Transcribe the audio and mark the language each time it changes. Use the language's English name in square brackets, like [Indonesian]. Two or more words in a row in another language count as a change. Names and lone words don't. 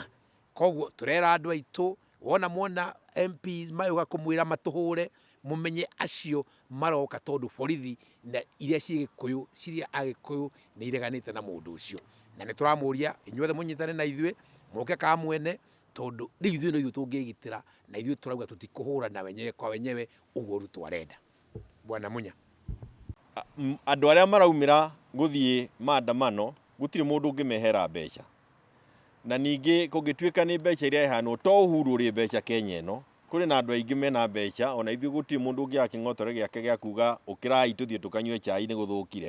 [Kikuyu] Koguo tũrera andũ aitũ wona mona MPs mayuga kumwira matuhure mumenye acio maroka tondu borithi na iria ci Gikuyu ciria a Gikuyu nĩ ireganĩte na mũndũ ũcio. Na nĩ tũramũria inyuothe mũnyitane na ithuĩ mũke KAMWENE tondu rĩu ithuĩ no ithuĩ tũngĩgitĩra na ithuĩ tũrauga tũtikũhũrana [Swahili] wenyewe kwa wenyewe [Kikuyu] ũguo Ruto arenda. Bwana Munya. Andũ arĩa maraumĩra gũthiĩ maandamano gũtirĩ mũndũ ũngĩmehera mbeca. Na ningĩ kũngĩtuĩka nĩ mbeca iria ihanwo to Uhuru ũrĩ mbeca Kenya ĩno, kũrĩ na andũ aingĩ mena mbeca ona ithuĩ gũtirĩ mũndũ ũngĩaga kĩng'otore gĩake gĩa kuga ũkĩrai tũthiĩ tũkanyue chai nĩ gũthũkire.